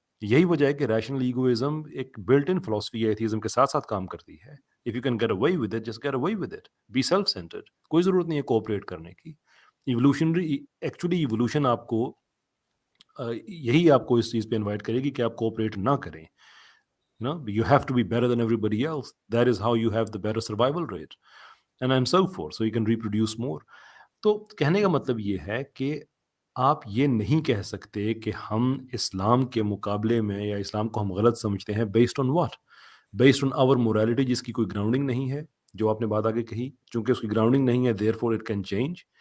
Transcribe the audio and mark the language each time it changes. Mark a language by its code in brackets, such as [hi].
[ur] یہی وجہ ہے کہ ریشنل ایگوئزم ایک بلٹ ان فلاسفی ہے، ایتھیزم کے ساتھ ساتھ کام کرتی ہے. [en] If you can get away with it, just get away with it. Be self centred, [ur] کوئی ضرورت نہیں ہے کوآپریٹ کرنے کی. ایکچولی ایوولوشن آپ کو یہی آپ کو اس چیز پہ انوائٹ کرے گی کہ آپ کوآپریٹ نہ کریں. [en] You have to be better than everybody else. That is how you have the better survival rate. And so forth. So you can reproduce more. [ur] تو کہنے کا مطلب یہ ہے کہ آپ یہ نہیں کہہ سکتے کہ ہم اسلام کے مقابلے میں یا اسلام کو ہم غلط سمجھتے ہیں [en] Based on what? Based on our morality, [ur] جس کی کوئی گراؤنڈنگ نہیں ہے. جو آپ نے بات آگے کہی، چونکہ اس کی گراؤنڈنگ نہیں ہے [en] therefore it can change.